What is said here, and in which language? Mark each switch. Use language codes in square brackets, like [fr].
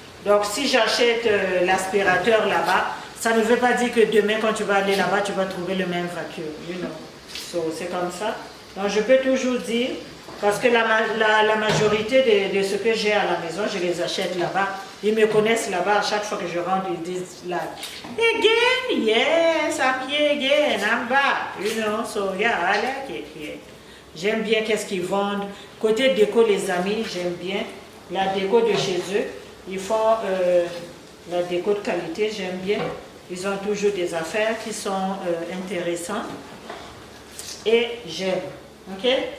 [fr] Donc si j'achète l'aspirateur là-bas, ça ne veut pas dire que demain quand tu vas aller là-bas, tu vas trouver le même vacuum. You know. So, c'est comme ça. Donc je peux toujours dire, parce que la majorité de ce que j'ai à la maison, je les achète là-bas. Ils me connaissent là-bas. À chaque fois que je rentre, ils disent là, again, yes, I'm here again, I'm back. [en] You know, so yeah, I like it here. [fr] J'aime bien qu'est-ce qu'ils vendent. Côté déco, les amis, j'aime bien la déco de chez eux. Ils font la déco de qualité, j'aime bien. Ils ont toujours des affaires qui sont intéressantes. Et j'aime. Ok?